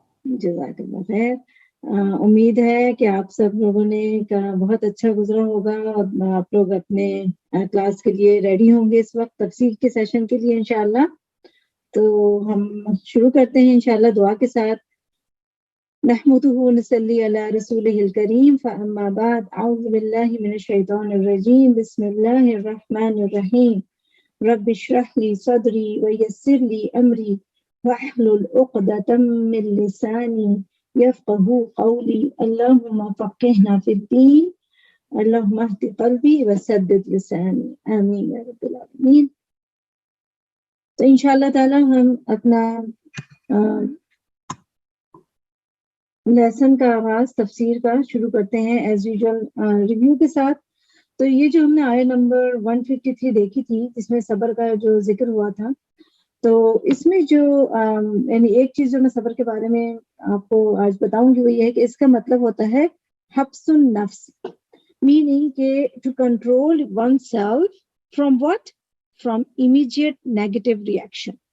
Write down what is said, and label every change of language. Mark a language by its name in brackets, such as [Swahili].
[Arabic] جزاک اللہ خیر. [Urdu] امید ہے کہ آپ سب لوگوں نے کا بہت اچھا گزرا ہوگا اور آپ لوگ اپنے کلاس کے لیے ریڈی ہوں گے اس وقت تفسیر کے سیشن کے لیے انشاءاللہ. تو ہم شروع کرتے ہیں انشاءاللہ دعا کے ساتھ. [Arabic] نحمده ونصلي على رسوله الكريم فأما بعد أعوذ بالله من الشيطان الرجيم بسم الله الرحمن الرحيم رب اشرح لي صدري ويسر لي أمري واحلل عقدة من لساني يفقهوا قولي اللهم فقهنا في الدين اللهم اهد قلبي وسدد لساني آمين يا رب العالمين. [Urdu] تو انشاءاللہ تعالی ہم اپنا لیسن کا آغاز تفسیر کا شروع کرتے ہیں [English] as usual review [Urdu] کے ساتھ. تو یہ جو ہم نے آیت نمبر 153 دیکھی تھی جس میں صبر کا جو ذکر ہوا تھا، تو اس میں جو یعنی ایک چیز جو میں صبر کے بارے میں آپ کو آج بتاؤں گی وہ یہ ہے کہ اس کا مطلب ہوتا ہے حبس النفس، میننگ کہ [English] To control oneself from what, from immediate negative reaction.